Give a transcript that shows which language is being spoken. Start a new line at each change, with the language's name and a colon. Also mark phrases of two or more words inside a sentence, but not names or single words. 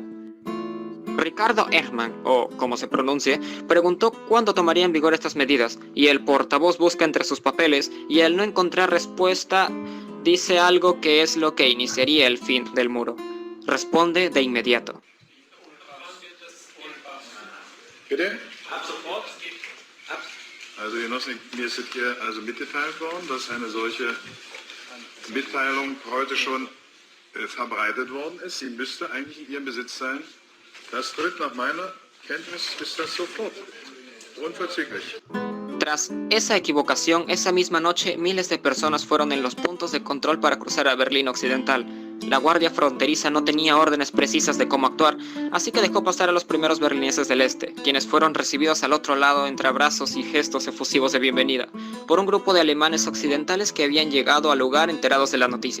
Spanish: Ricardo Ehrman, o como se pronuncie, preguntó cuándo tomarían en vigor estas medidas, y el portavoz busca entre sus papeles, y al no encontrar respuesta, dice algo que es lo que iniciaría el fin del muro. Responde de inmediato.
German: Bitte? Ab sofort. Also Genossen, mir ist hier also mitgeteilt worden, dass eine solche Mitteilung heute schon verbreitet worden ist. Sie müsste eigentlich in Ihrem Besitz sein. Das tritt nach meiner Kenntnis ist das sofort. Unverzüglich.
Spanish: Tras esa equivocación, esa misma noche, miles de personas fueron en los puntos de control para cruzar a Berlín Occidental. La guardia fronteriza no tenía órdenes precisas de cómo actuar, así que dejó pasar a los primeros berlineses del este, quienes fueron recibidos al otro lado entre abrazos y gestos efusivos de bienvenida, por un grupo de alemanes occidentales que habían llegado al lugar enterados de la noticia.